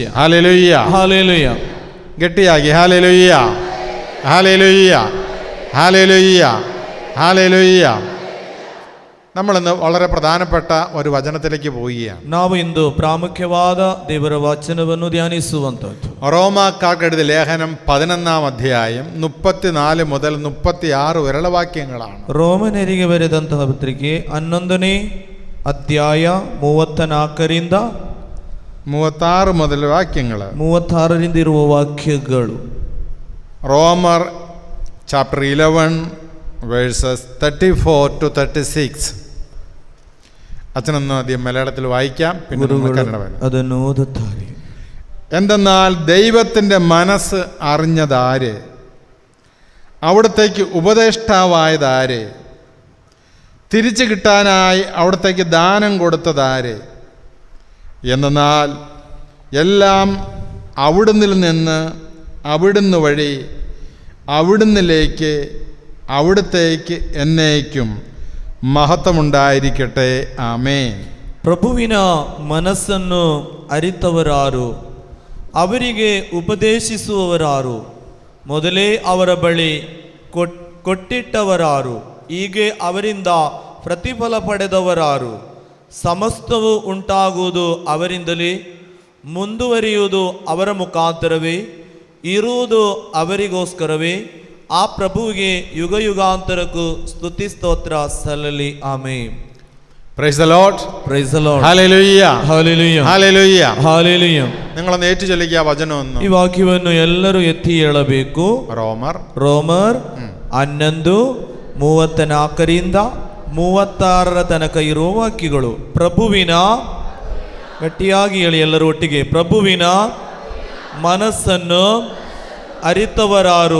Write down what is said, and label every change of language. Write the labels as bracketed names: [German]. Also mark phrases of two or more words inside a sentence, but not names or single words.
[Malayalam] ഹല്ലേലൂയ. [Kannada] ಹಾಲೆಲೂಯ. [Malayalam] ഗട്ടിയാക്കി. ഹല്ലേലൂയ. ഹല്ലേലൂയ. ഹല്ലേലൂയ. ഹല്ലേലൂയ. നമ്മളിന്ന് വളരെ പ്രധാനപ്പെട്ട ഒരു വചനത്തിലേക്ക് പോവുകയാണ്. [Kannada] ನಾವು ಇಂದು ಪ್ರಾಮುಖ್ಯವಾದ ದೇವರ ವಚನವನ್ನು ಧ್ಯಾನಿಸುವಂತದ್ದು. [Malayalam] റോമാക്കാർക്കെഴുതിയ ലേഖനം 11-ാം അധ്യായം 34 മുതൽ 36 വരെയുള്ള വാക്യങ്ങളാണ്. [Kannada] ರೋಮನರಿಗೆ ಬರೆದಂತಹ ಪತ್ರಿಕೆ 11ನೇ ಅಧ್ಯಾಯ 34ರಿಂದ [Malayalam] 36 മുതൽ വാക്യങ്ങൾ. [Kannada] 36ರಿಂದ ಇರುವ ವಾಕ್ಯಗಳು. [English] റോമർ chapter 11 verses 34 to 36. [Malayalam] അച്ഛനൊന്ന് ആദ്യം മലയാളത്തിൽ വായിക്കാം, പിന്നെ [Kannada] ಅದನ್ನು ಓದುತ್ತಾರೆ. [Malayalam] എന്തെന്നാൽ ദൈവത്തിൻ്റെ മനസ്സ് അറിഞ്ഞതാര്? അവിടത്തേക്ക് ഉപദേഷ്ടാവായതാര്? തിരിച്ചു കിട്ടാനായി അവിടത്തേക്ക് ദാനം കൊടുത്തതാര്? എന്നാൽ എല്ലാം അവിടുന്നിൽ നിന്ന്, അവിടുന്ന് വഴി, അവിടുന്നിലേക്ക്, അവിടുത്തേക്ക് എന്നേക്കും ಮಹತ್ವമുണ്ടായിരിക്കട്ടെ. [Kannada] ಆಮೇನ್. ಪ್ರಭುವಿನ ಮನಸ್ಸನ್ನು ಅರಿತವರಾರು? ಅವರಿಗೆ ಉಪದೇಶಿಸುವವರಾರು? ಮೊದಲೇ ಅವರ ಬಳಿ ಕೊಟ್ಟಿಟ್ಟವರಾರು? ಹೀಗೆ ಅವರಿಂದ ಪ್ರತಿಫಲ ಪಡೆದವರಾರು? ಸಮಸ್ತವು ಉಂಟಾಗುವುದು ಅವರಿಂದಲೇ, ಮುಂದುವರಿಯುವುದು ಅವರ ಮುಖಾಂತರವೇ, ಇರುವುದು ಅವರಿಗೋಸ್ಕರವೇ. ಆ ಪ್ರಭುವಿಗೆ ಯುಗ ಯುಗಾಂತರಕ್ಕೂ ಸ್ತುತಿ ಸ್ತೋತ್ರ ಸಲ್ಲಲಿ. ಆಮೆನ್. [English] Praise the Lord. Praise the Lord. [Malayalam] ഹല്ലേലൂയ. ഹല്ലേലൂയ. ഹല്ലേലൂയ. ഹല്ലേലൂയ. നിങ്ങളൊന്ന് ഏറ്റു ചൊല്ലിക്കുക വചനമൊന്നും. [Kannada] ಈ ವಾಕ್ಯವನ್ನು ಎಲ್ಲರೂ ಎತ್ತಿ ಹೇಳಬೇಕು. ರೋಮರ್ 11:34ರಿಂದ 36 ತನಕ ಇರುವ ವಾಕ್ಯಗಳು. ಪ್ರಭುವಿನ, ಗಟ್ಟಿಯಾಗಿ ಹೇಳಿ ಎಲ್ಲರೂ ಒಟ್ಟಿಗೆ, ಪ್ರಭುವಿನ ಮನಸ್ಸನ್ನು ಅರಿತವರಾರು?